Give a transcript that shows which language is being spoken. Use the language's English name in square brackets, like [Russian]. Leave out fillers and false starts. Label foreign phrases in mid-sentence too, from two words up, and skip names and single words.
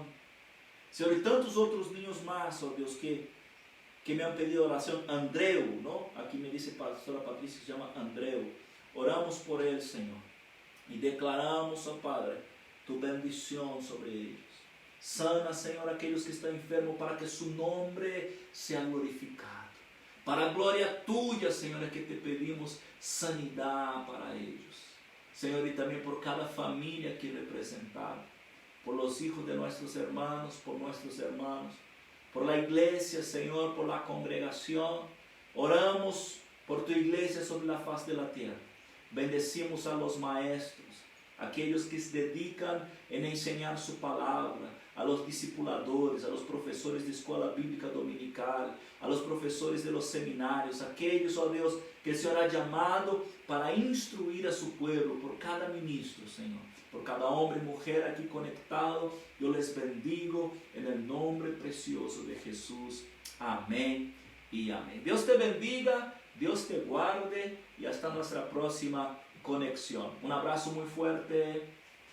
[Spanish] Señor, y tantos otros niños más, oh Dios, que me han pedido oración. Andreu, ¿no? Aquí me dice pastora Patricia, se llama Andreu. Oramos por él, Señor. Y declaramos, oh Padre, tu bendición sobre ellos. Sana, [Portuguese] Senhor, aqueles que estão enfermos, para que su nome seja glorificado. Para a glória tuya, Senhor, é que te pedimos sanidade para eles. Senhor, e também por cada família aqui representada, [Spanish] por los hijos de nuestros hermanos, por nuestros hermanos, por la iglesia, Senhor, por la congregación. Oramos por tu iglesia sobre la faz de la tierra. Bendecimos a los maestros, [Portuguese] aqueles que se dedicam em ensinar su palavra, [Spanish] a los discipuladores, a los professores de [Portuguese] escola bíblica dominical, [Spanish] a los professores de los seminarios, [Portuguese] aqueles, ó Deus, que o Senhor ha chamado para instruir [Spanish] a su pueblo, [Portuguese] por cada ministro, Senhor, por cada homem e mulher aqui conectado. Eu [Spanish] les bendigo [Portuguese] em nome precioso de Jesus. Amém e amém. Deus te bendiga, Deus te guarde e hasta nossa próxima conexión. [Spanish] Un abrazo muy fuerte.